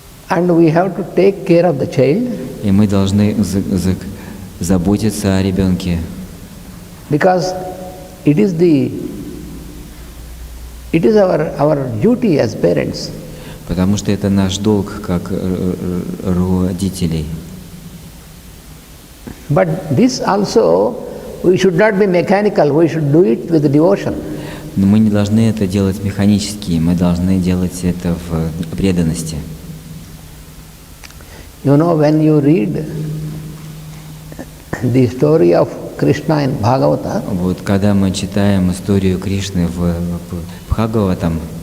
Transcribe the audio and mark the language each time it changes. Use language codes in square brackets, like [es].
[en] and we have to take care of the child [ru] И мы должны заботиться о ребенке. [en] because it is our duty as parents. [ru] Потому что это наш долг как родителей. [en] But this also, we should not be mechanical, we should do it with devotion. [ru] Но мы не должны это делать механически, мы должны делать это в преданности. [en] You know, when you read the story of Krishna in Bhagavata, [ru] Вот когда мы читаем историю Кришны в Бхагаватам,